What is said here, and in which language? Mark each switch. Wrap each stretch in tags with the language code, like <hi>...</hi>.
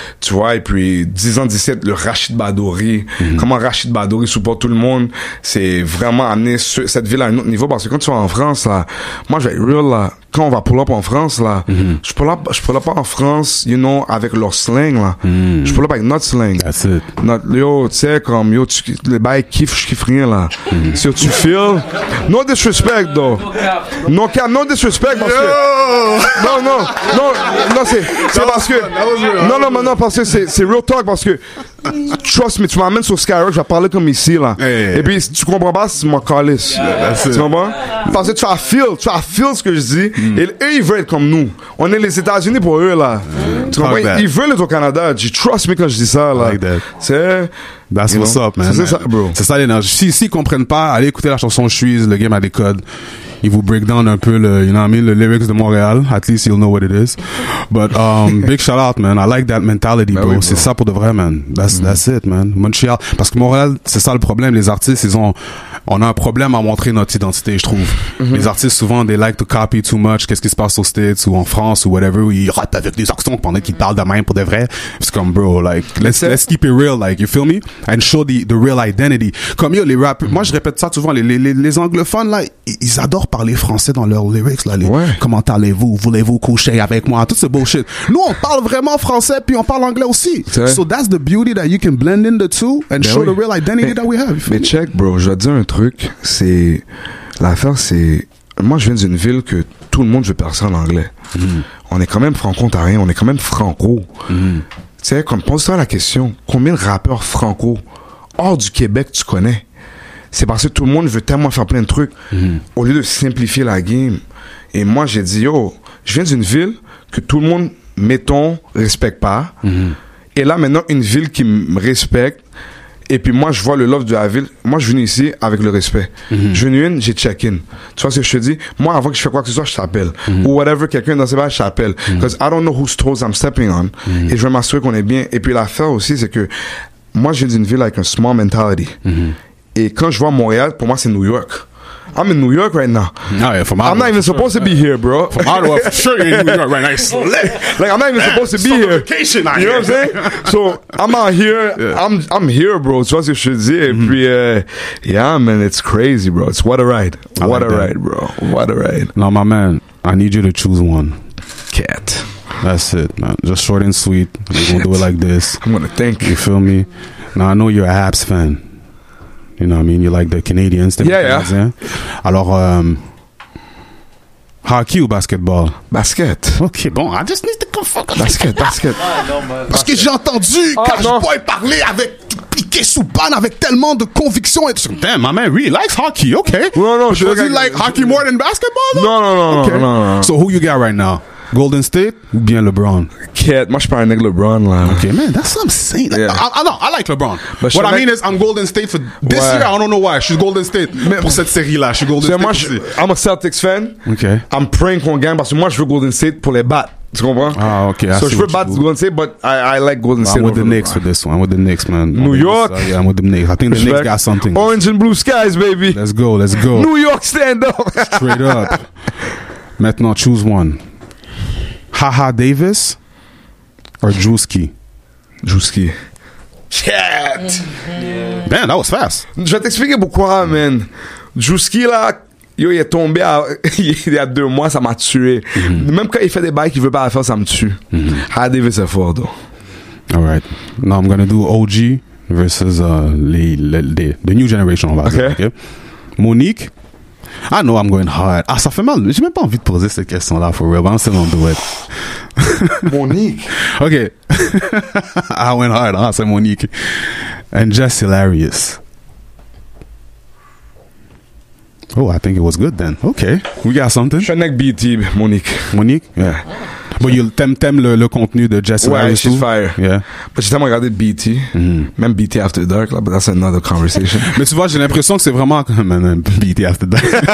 <fr>Tu vois, et puis, 10 ans, 17, le Rachid Badouri, comment Rachid Badouri supporte tout le monde, c'est vraiment amener cette ville à un autre niveau. Parce que quand tu vas en France, là, moi, je vais être real, là. Quand on va pull up en France, là, je pull up pas en France,</fr> <en>you know,</en> <fr>avec leur slang, là. Je pull up avec notre slang.</fr> <en>That's it.</en> <fr>Yo, tu sais, comme, yo, les bails kiffent, je kiffe rien, là.</fr> <en>Si tu feel, no disrespect, though. No cap, no disrespect,</en> <fr>parce que, non, c'est parce que, non, parce que c'est</fr> <en>real talk,</en> <fr>parce que,</fr> <en>trust me,</en> <fr>tu m'amènes sur Skyrock, je vais parler comme ici, là. Et puis, si tu comprends pas, c'est mon calice. Tu comprends? Parce que tu vas feel ce que je dis. Et eux, ils veulent être comme nous. On est les États-Unis pour eux, là. Tu comprends? Ils veulent être au Canada. Tu trust me quand je dis ça, là.</fr> <en>Like that.</en> <fr>C'est...</fr> <en>That's what's up, man.</en> <fr>C'est ça, bro. C'est ça l'énergie. S'ils comprennent pas, allez écouter la chanson Shoes, le game a des codes. Il vous break down un peu le,</fr> <en>you know what I mean,</en> <fr>le lyrics de Montréal.</fr> <en>At least you'll know what it is. But, big shout out, man. I like that mentality, bro.</en> <fr>Oui, bro. C'est ça pour de vrai, man.</fr> <en>That's it, man.</en> <fr>Montreal. Parce que Montréal, c'est ça le problème. Les artistes, on a un problème à montrer notre identité, je trouve. Les artistes, souvent,</fr> <en>they like to copy too much.</en> <fr>Qu'est-ce qui se passe aux States ou en France ou whatever, où ils rappent avec des accents pendant qu'ils parlent de même pour de vrai. C'est comme,</fr> <en>bro, like, let's keep it real, like, you feel me? And show the real identity.</en> <fr>Comme, yo, les rappers, moi, je répète ça souvent, les anglophones, là, ils adorent parler français dans leurs lyrics, là, comment allez-vous? Voulez-vous coucher avec moi? Tout ce bullshit. Nous, on parle vraiment français, puis on parle anglais aussi.</fr> <en>So that's the beauty that you can blend in the two and show the real identity that we have.</en> <fr>Mais check, bro, je vais te dire un truc, c'est, l'affaire, c'est, moi, je viens d'une ville que tout le monde veut parler en anglais. On est quand même franco-ontarien, on est quand même franco. Tu sais, comme, pose-toi la question, combien de rappeurs franco hors du Québec tu connais? C'est parce que tout le monde veut tellement faire plein de trucs au lieu de simplifier la game. Et moi, j'ai dit, yo, je viens d'une ville que tout le monde, mettons, respecte pas. Et là, maintenant, une ville qui me respecte. Et puis moi, je vois le love de la ville. Moi, je viens ici avec le respect. Je viens, j'ai check-in. Tu vois ce que je te dis? Moi, avant que je fasse quoi que ce soit, je t'appelle. Ou whatever, quelqu'un dans ces bases, je t'appelle.</fr> <en>Because I don't know whose toes I'm stepping on.</en> <fr>Et je vais m'assurer qu'on est bien. Et puis l'affaire aussi, c'est que moi, je viens d'une ville avec un small mentality. Et quand je vois Montréal, pour moi, c'est New York.</fr> <en>I'm in New York right now. Oh, yeah, from I'm not even supposed to be here, bro. From Ottawa, for sure you're in New York right now. It's lit. Like, I'm not even supposed to be here. Vacation out You know here. what I'm saying? So, I'm out here. Yeah. I'm here, bro.</en> <fr>Tu vois ce que je te dis? Et puis,</fr> <en>yeah, man, it's crazy, bro. It's what a ride. What a ride, bro. What a ride. Now, my man, I need you to choose one. Cat. That's it, man. Just short and sweet. We're going to do it like this. I'm going to thank you. You feel me? Now, I know you're a Habs fan. You know what I mean? You like the Canadians. Yeah.</en> <fr>Alors, hockey ou basketball? Basket.</fr> <en>OK, bon, I just need to confirm.</en> <fr>Basket. Parce que j'ai entendu Cashboy parler avec Piqué Souban avec tellement de conviction. Et damn,</fr> <en>my man really likes hockey. Okay. No, Does he like hockey more than basketball? No. Okay. No. So who you got right now? Golden State</en> <fr>ou bien</fr> <en>LeBron? Cat.</en> <fr>Moi, je parle avec LeBron, là.</fr> <en>Okay, man, that's what I'm saying. Like, Yeah. I like LeBron. But What I mean is, I'm Golden State for this year. I don't know why.</en> <fr>Je suis Golden State pour cette série-là. Je suis Golden State. Moi, aussi.</fr> <en>I'm a Celtics fan. Okay. I'm praying</en> <fr>qu'on gagne parce que moi, je veux Golden State pour les battre. Tu comprends?</fr> <en>Ah, okay.</en> <fr>So, je veux battre Golden State,</fr> <en>but I like Golden State. I'm with the Knicks for this one. I'm with the Knicks, man. New York. Yeah, I'm with the Knicks. I think the Knicks got something. Orange and blue skies, baby. Let's go. New York, stand up. Straight up.</en> <fr>Maintenant,</fr> <en>choose one. Haha Davis or Drewski? Drewski. Cat. Man, that was fast.</en> <fr>Je vais t'expliquer pourquoi, man. Drewski, là, yo, il est tombé il y a 2 mois, ça m'a tué. Même quand il fait des bails qu'il veut pas faire, ça me tue. Haha Davis est fort, though.</fr> <en>All right. Now I'm going to do OG versus the new generation. Okay. Monique. I know I'm going hard.</en> <fr>Ah, ça fait mal. J'ai même pas envie de poser cette question-là,</fr> <en>for real. But I'm still gonna do it. Monique. Okay. I went hard.</en> <fr>Ah, c'est Monique.</fr> <en>And just hilarious. Oh, I think it was good then. Okay. We got something.</en> <fr>Je suis un mec BT, Monique. Monique? Yeah. Bon, t'aimes le contenu de Jesse Ouais, Larry</fr> <en>she's too? fire. Yeah.</en> <fr>J'ai tellement regardé BT, même BT After Dark, là,</fr> <en>but that's another conversation.</en> <fr>Mais tu vois, j'ai l'impression que c'est vraiment comme BT After Dark.</fr>